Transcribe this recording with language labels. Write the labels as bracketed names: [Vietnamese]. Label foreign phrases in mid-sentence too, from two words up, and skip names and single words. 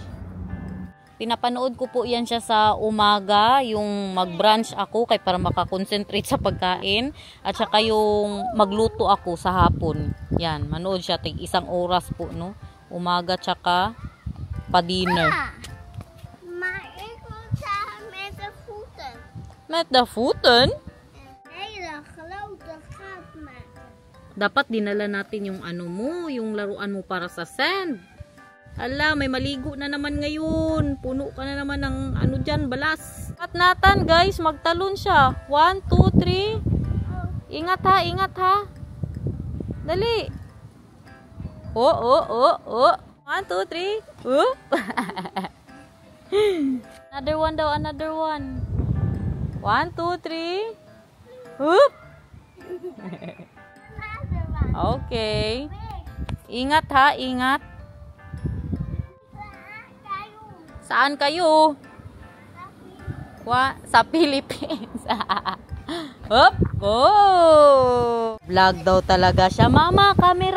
[Filipino] Pinapanood ko po yan siya sa umaga, yung mag-brunch ako kay para makakonsentrate sa pagkain. At saka yung magluto ako sa hapon. Yan, manood siya tig 1 oras po, no? Umaga tsaka pa-dinner. [Dutch] Met de voeten? [Filipino] Dapat dinala natin yung ano mo, yung laruan mo para sa sand. Ala, may maligo na naman ngayon. Puno ka na naman ng ano dyan, balas. At Nathan, guys, magtalon siya. 1, 2, 3. Ingat ha. Dali. Oh. 1, 2, 3. Whoop. [English] Another one daw, another one. [Filipino] 1, 2, 3. Whoop. Okay. Ingat ha, ingat. Saan kayo? Sa Philippines. Hop, go! Vlog daw talaga siya. Mama, camera.